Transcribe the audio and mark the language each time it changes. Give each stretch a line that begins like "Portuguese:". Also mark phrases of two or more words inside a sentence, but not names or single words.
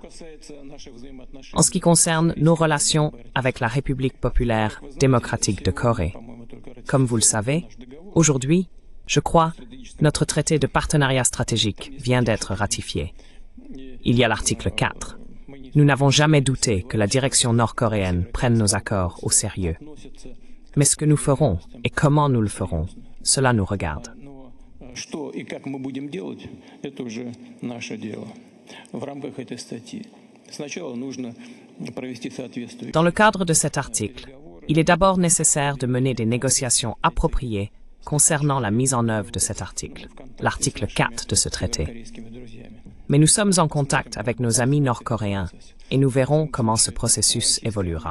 French: En ce qui concerne nos relations avec la République populaire démocratique de Corée, comme vous le savez, aujourd'hui, je crois, notre traité de partenariat stratégique vient d'être ratifié. Il y a l'article 4. Nous n'avons jamais douté que la direction nord-coréenne prenne nos accords au sérieux. Mais ce que nous ferons et comment nous le ferons, cela nous regarde.
Russian: Что и как мы будем делать, это уже наше дело в рамках этой статьи. Сначала нужно провести соответствующие.
French: Dans le cadre de cet article, il est d'abord nécessaire de mener des négociations appropriées concernant la mise en œuvre de cet article, l'article 4 de ce traité. Mais nous sommes en contact avec nos amis nord-coréens et nous verrons comment ce processus évoluera.